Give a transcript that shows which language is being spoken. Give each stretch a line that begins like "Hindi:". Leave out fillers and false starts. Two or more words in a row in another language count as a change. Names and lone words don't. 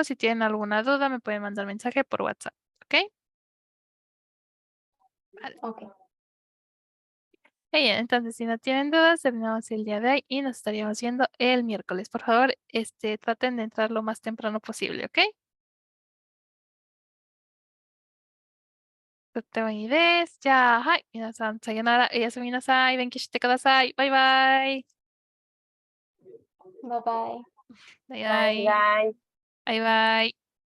Spanish: Si tienen alguna duda, me pueden mandar mensaje por WhatsApp. ¿Ok? Vale. Ok. Bien, entonces, si no tienen dudas, terminamos el día de hoy y nos estaríamos viendo el miércoles. Por favor, traten de entrar lo más temprano posible. ¿Ok?
Japanese: とってもいいです。じゃあ、はい。皆さん、さよなら。おやすみなさい。勉強してください。バイバイ。
English: Bye bye.
Japanese: バイバ
English: Bye,
Japanese: イ。
English: bye.
Japanese: バイバイ。